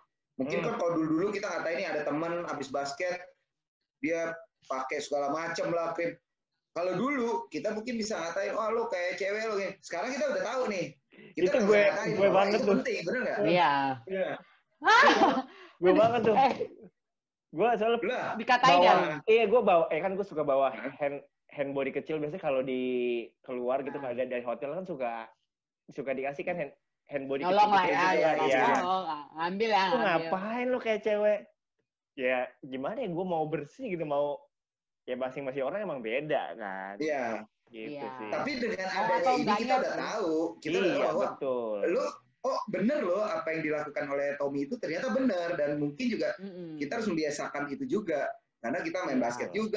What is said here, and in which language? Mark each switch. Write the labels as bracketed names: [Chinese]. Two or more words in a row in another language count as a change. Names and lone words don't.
[Indonesian] Mungkin kan kalau dulu kita ngatain nih ada teman habis basket dia pakai segala macam lah krim. Kalau dulu kita mungkin bisa ngatain, oh lo kayak cewek lo nih. Sekarang kita udah tahu nih. Kita itu gue banget tuh. Penting, bener nggak? Iya. Gue banget tuh. Gue soalnya dikatain ya. Iya gue bawa, kan gue suka bawa [English] hand body [Indonesian] kecil. Biasanya kalau di keluar gitu kalau dari hotel kan suka dikasih kan [English] hand body [Indonesian] kecil. Nolong lah ya. Ngambil ya. Ngapain lo kayak cewek? Ya gimana ya, gue mau bersih gitu, mau ya masing-masing orang emang beda kan. Iya. Gitu sih. Tapi dengan adanya ini kita udah tahu, kita udah tahu bahwa lo bener loh apa yang dilakukan oleh Tommy itu ternyata benar, dan mungkin juga kita harus membiasakan itu juga karena kita main basket juga.